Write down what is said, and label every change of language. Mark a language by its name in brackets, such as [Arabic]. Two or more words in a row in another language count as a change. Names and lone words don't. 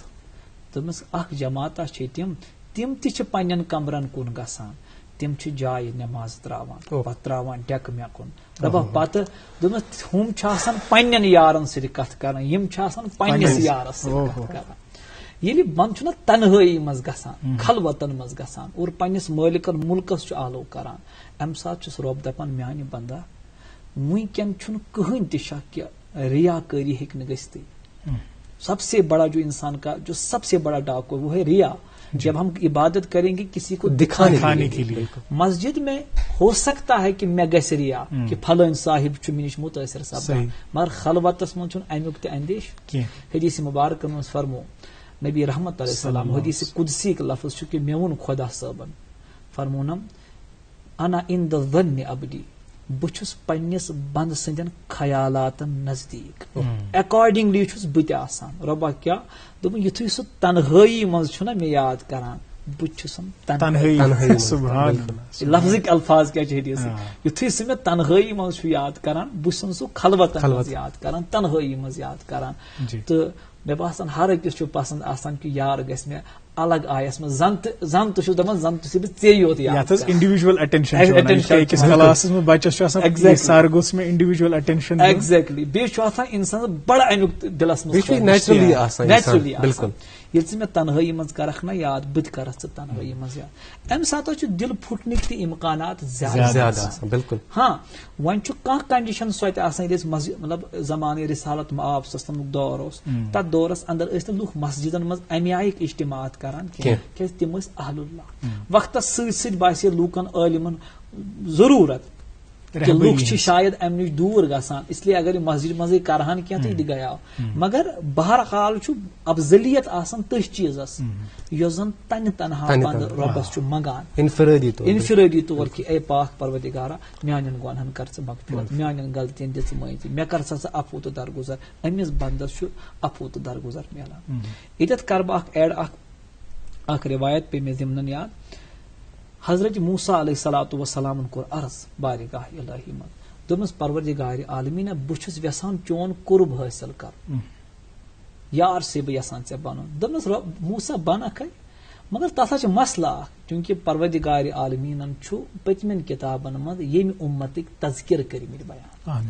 [Kashmiri] دوٚپمس اکھ جماعتہ چھِ تِم تہِ چھِ پننٮ۪ن کمرن کُن گژھان، تِم چھِ جایہِ نٮ۪ماز تراوان، پتہٕ تراوان ڈیکہٕ مےٚ کُن، دپان پتہٕ دوٚپمس ہُم چھِ آسان پننٮ۪ن یارن سۭتۍ کتھ کران، یِم چھِ آسان پننِس یارس سۭتۍ کتھ کران. ییٚلہِ من چھُنہ تنہٲئی منٛز گژھان، خلوتن منٛز گژھان اور پننِس مٲلکن ملکس چھُ آلو کران، امہِ ساتہٕ چھُس رۄب دپان میانہِ بندا وٕنکٮ۪ن چھُنہٕ کٕہٕنۍ تہِ شک کہ ریا کٲری ہیٚکہِ نہٕ گٔژھتٕے. [Urdu] سب سے بڑا جو انسان کا جو سب سے بڑا ڈاکو وہ ہے ریا. جب ہم عبادت کریں گے کسی کو دکھانے کے لیے، مسجد میں ہو سکتا ہے کہ [Kashmiri] میں گژھِ ریا کہ فلٲنۍ صاحب چھُ مےٚ نِش مُتٲثر سپدان، مگر خلوتس منٛز چھُنہٕ امیُک تہِ اندیش. حدیث مبارکن منٛز فرمو نبی رحمت [Arabic] علیہ السلام، [Urdu] حدیث قدسی کا لفظ [Kashmiri] چھُ کہ مےٚ ووٚن خدا صٲبن، فرمونم [Arabic] انا عند ظن عبدی، [Kashmiri] بہٕ چھُس پننِس بنٛد سٕنٛدٮ۪ن خیالاتن نزدیٖک، اکارڈنگلی چھُس بہٕ تہِ آسان. رۄبا کیٛاہ؟ دوٚپُن یُتھُے سُہ تنہٲئی منٛز چھُنہ مےٚ یاد کران، بہٕ چھُس لفظٕکۍ الفاظ کیٛاہ چھِ حدیث، یُتھُے سُہ مےٚ تنہٲئی منٛز چھُ یاد کران، بہٕ چھُسن سُہ خلوتن منٛز یاد کران، تنہٲئی منٛز یاد کران. تہٕ مےٚ باسان ہر أکِس چھُ پسند آسان کہ یار گژھِ مےٚ الگ آیس منٛز، زن تہِ چھُس دپان زن تہِ چھُس بہٕ ژے یوت یاد. [English] individual attention [Kashmiri] کلاسس منٛز بچس چھُ آسان سر گوٚژھ مےٚ [English] individual attention. ایگزیکٹلی. [Kashmiri] بیٚیہِ چھُ آسان انسانس بڑٕ امیُک دلس منٛز نیچرلی آسان. ییٚلہِ ژٕ مےٚ تنہٲئی منٛز کرکھ نا یاد، بہٕ تہِ کرکھ ژٕ تنہٲئی منٛز یاد. امہِ ساتہٕ چھُ دل پھُٹنٕکۍ تہِ امکانات زیادٕ آسان. بالکل. ہاں وۄنۍ چھُ کانٛہہ کنڈیشن سۄ تہِ آسان، ییٚلہِ أسۍ مطلب زمانہٕ رسالت معاب سسنُک دور اوس، تتھ دورس اندر ٲسۍ نہٕ لُکھ مسجدن منٛز امہِ آیِکۍ اجتماعات کران کینٛہہ، کیازِ تِم ٲسۍ اہل اللہ. وقتس سۭتۍ سۭتۍ باسے لوٗکن عٲلمن ضروٗرت کہ لُکھ چھِ شاید امہِ نِش دوٗر گژھان، [Urdu] اس لیے اگر [Kashmiri] یہِ مسجد منٛزٕے کرہن کینٛہہ تہٕ یہِ گیاو. مگر بہرحال چھُ افضلیت آسان تٔتھۍ چیٖزس یۄس زن تنہِ تنہا پنٛد رۄبس چھُ منگان انفرٲدی طور کہ اے پاک پروردگارا میانٮ۪ن گۄنہن کر ژٕ مغفرت، میانٮ۪ن غلطین دِ ژٕ معٲفی، مےٚ کر سا ژٕ عفو تہٕ درگُزر. أمِس بنٛدس چھُ عفو تہٕ درگُزر میلان. ییٚتٮ۪تھ کرٕ بہٕ اکھ ایڈ، اکھ روایت پے مےٚ ضمنن یاد. حضرت موسیٰ [Arabic] علیہ الصلوۃ والسلام [Kashmiri] کوٚر عرض بارگاہ الہی منٛز، دوٚپمس پروردگارِ عالمیٖنہ بہٕ چھُس یژھان چون قرب حٲصِل کرُن، یار سے بہٕ یژھان ژےٚ بنُن. دوٚپمس موسیٰ بنکھے، مگر تتھ چھُ مسلہٕ اکھ، چوٗنکہِ پروردگارِ عالمیٖنن چھُ پٔتمٮ۪ن کِتابن منٛز ییٚمہِ اُمتٕکۍ تذکِر کٔرمٕتۍ بیان.